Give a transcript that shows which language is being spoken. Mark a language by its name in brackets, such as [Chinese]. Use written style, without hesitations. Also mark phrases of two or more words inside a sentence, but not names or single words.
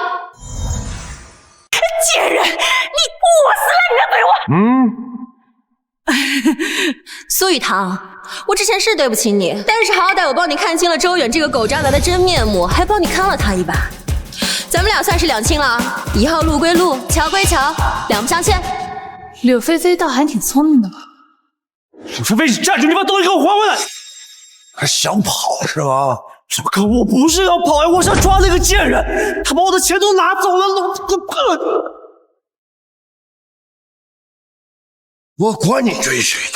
[Chinese] 賤人，你我死了你再懟我！蘇雨堂，我之前是對不起你，但是好歹我幫你看清了周遠這個狗渣男的真面目，還幫你坑了他一把。咱們倆算是兩清了，以後路歸路，橋歸橋，兩不相欠。柳菲菲倒還挺聰明的嘛。柳菲菲，你站住！你把東西給我還回來！還想跑是嗎？可我不是要跑呀，我想抓那個賤人，他把我的錢都拿走了，我管你追誰呢？